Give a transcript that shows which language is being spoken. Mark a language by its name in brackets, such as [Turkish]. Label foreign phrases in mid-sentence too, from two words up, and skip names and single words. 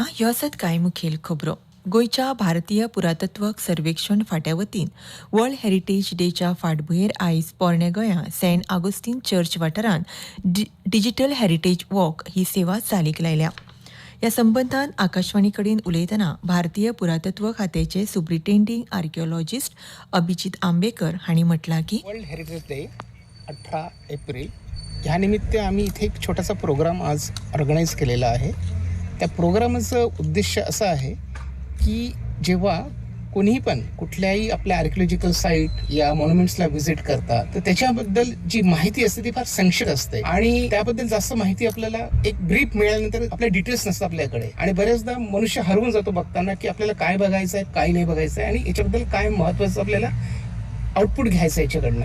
[Konkani] ह्यो आसात कांय मुखेल खबरो. गोंयच्या भारतीय पुरातत्व सर्वेक्षण फाट्या वतीन वर्ल्ड हेरिटेज डेच्या फाटभुंयेर आयज पोरण्या गोंया सेंट आगोस्तीन चर्च वाठारांत [English] digital heritage walk [Konkani] ही सेवा चालीक लायल्या. ह्या संबंदान आकाशवाणी कडेन उलयतना भारतीय पुरातत्व खात्याचे [English] superintending archaeologist [Konkani] अभिजीत आंबेकर हांणी म्हटलां की [Marathi] वर्ल्ड हेरिटेज डे 18 एप्रिल ह्या निमित्त आम्ही इथे एक छोटासा प्रोग्राम आज ऑर्गनाईज केलेला आहे. त्या प्रोग्रामाचं उद्देश असं आहे की जेव्हा कोणीही पण कुठल्याही आपल्या [English] archaeological site [Marathi] या मॉन्युमेंट्सला व्हिजिट करतात तर त्याच्याबद्दल जी माहिती असते ती फार संक्षिप्त असते आणि त्याबद्दल जास्त माहिती आपल्याला एक ब्रीफ मिळाल्यानंतर आपल्या डिटेल्स नसतात आपल्याकडे आणि बऱ्याचदा मनुष्य हरवून जातो बघताना की आपल्याला काय बघायचं आहे, काय नाही बघायचं आहे आणि याच्याबद्दल काय महत्त्वाचं आपल्याला आउटपुट घ्यायचं आहे याच्याकडनं.